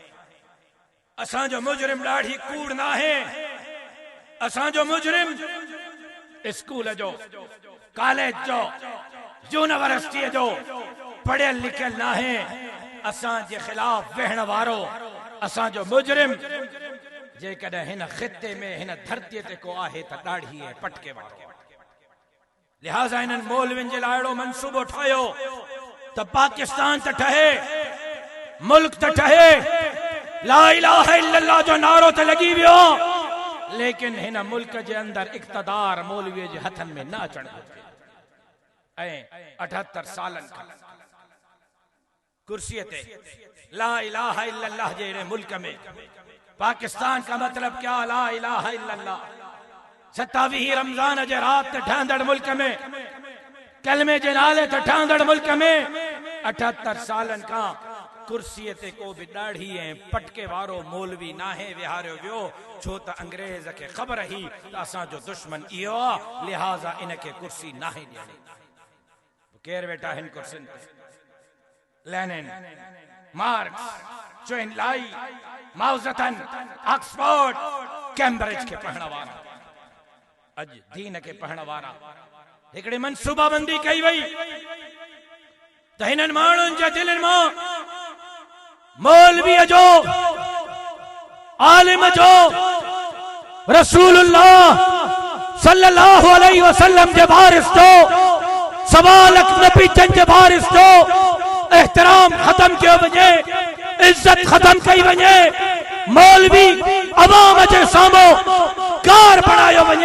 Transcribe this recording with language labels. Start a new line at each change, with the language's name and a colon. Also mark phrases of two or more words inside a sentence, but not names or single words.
Sindhi: असांजो मुजरिम ॾाढी कूड़ नाहे, असांजो मुजरिम स्कूल जो, कॉलेज जो, यूनिवर्सिटी जो पढ़ियल लिखियल नाहे, असांजे ख़िलाफ़ वेहण वारो असांजो मुजरिम जेकॾहिं हिन ख़िते में हिन धरतीअ ते को आहे त ॾाढी ऐं पटके वारो। लिहाज़ा इन्हनि मौलवियुनि जे लाइ अहिड़ो मंसूबो ठाहियो त पाकिस्तान त ठहे, मुल्क त ठहे,
Arabic: لا إله إلا الله
Sindhi: जो नारो त लॻी वियो, लेकिन हिन मुल्क जे अंदर इक़्तिदार मौलवीअ जे हथनि में न अचण घुरिजे। ऐं 78 सालन खां कुर्सीअ ते
Arabic: لا إله إلا الله
Sindhi: जे मुल्क में,
Urdu: پاکستان کا مطلب کیا,
Arabic: لا إله إلا الله,
Sindhi: 27 रमजान जे रात ते ठहंदड़ मुल्क में, कलमे जे नाले ते ठहंदड़ मुल्क में 78 सालन खां कुर्सीअ ते को बि ॾाढ़ी ऐं पटके वारो मौलवी नाहे विहारियो वियो, छो त अंग्रेज खे ख़बर ही त असांजो दुश्मन इहो आहे, लिहाज़ा इनखे कुर्सी नाहे ॾियणी। केर वेठा हिन कुर्सियुनि ते? लेनिन, मार्क्स, चोइन लाई, माउज़तन, ऑक्सफोर्ड, कैम्ब्रिज के पढ़ण वारा, अज दीन के पढ़ण वारा। हिकिड़ी मनसूबाबंदी कई वई त हिननि माण्हुनि जे दिलनि मां मौलवीअ जो, आलिम जो,
Arabic: رسول الله صلى الله عليه وسلم
Sindhi: जे वारिस जो, सवालक नबीजन जे वारिस जो एहतराम खत्म कयो वञे, इज्जत खत्म कई वञे, मौलवी अवाम जे साम्हूं कार बणायो वञे।